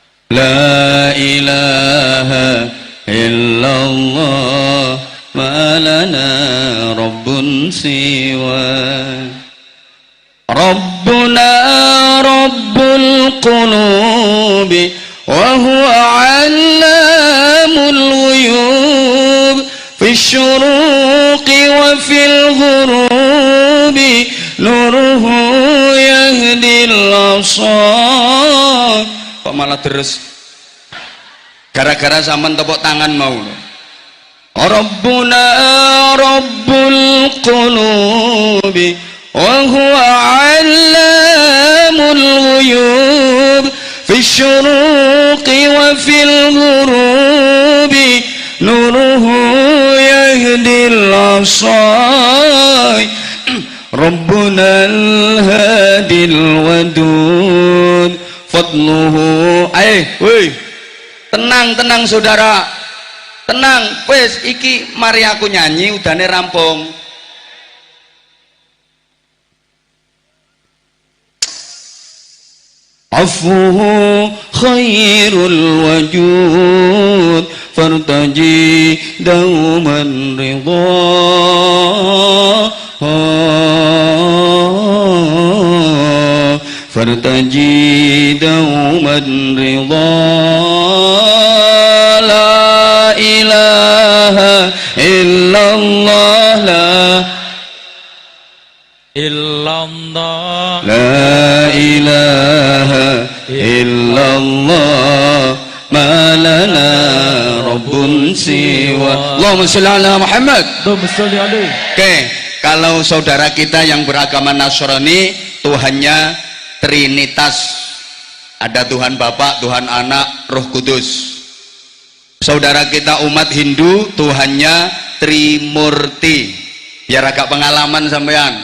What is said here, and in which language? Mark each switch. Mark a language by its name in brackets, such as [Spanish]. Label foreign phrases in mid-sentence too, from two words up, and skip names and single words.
[Arabic] لا إله إلا الله ما لنا رب سوى ربنا رب القلوب وهو علام الغيوب في الشروق وفي الغروب نوره يهدي الأبصار. [Javanese] Kok malah terus gara-gara sampean tepuk tangan mau [Arabic] ربنا رب القلوب وهو علام الغيوب في الشروق وفي الغروب نوره يهدي الأبصار ربنا الهادي الودود فضله. [Javanese] Woi, tenang saudara, tenang wes iki mari aku nyanyi udane rampung. [Arabic] عفوه خير الوجود فارتجي دوما رضا فارتجي دوما رضا لا إله إلا الله إلا الله لا إله إلا الله ما لنا رب سوى. اللهم صل على محمد. اللهم صل عليه. [Indonesian] Oke, kalau saudara kita yang beragama Nasrani Tuhannya Trinitas, ada Tuhan Bapa, Tuhan Anak, Roh Kudus. Saudara kita umat Hindu Tuhannya Trimurti, biar agak pengalaman sampean.